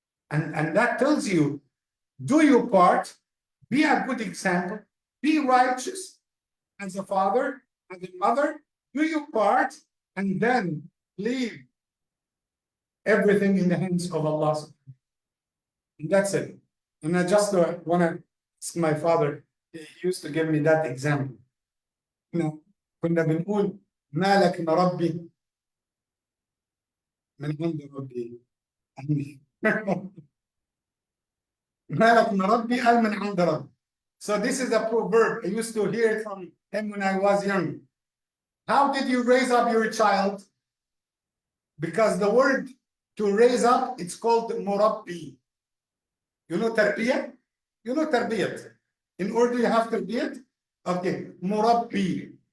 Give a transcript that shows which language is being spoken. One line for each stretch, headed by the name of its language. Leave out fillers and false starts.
English: And that tells you, do your part, be a good example, be righteous as a father, as a mother, do your part, and then leave everything in the hands of Allah. And that's it. And I just want to ask my father, he used to give me that example.
Arabic: كنا بنقول ما لك نربي من عند ربي ما لك نربي قال من عند ربي.
English: So this is a proverb. I used to hear it from him when I was young. How did you raise up your child? Because the word to raise up, it's called murabbi. You know tarbiyah? You know tarbiyat. In order you have tarbiyat? Okay, murabbi.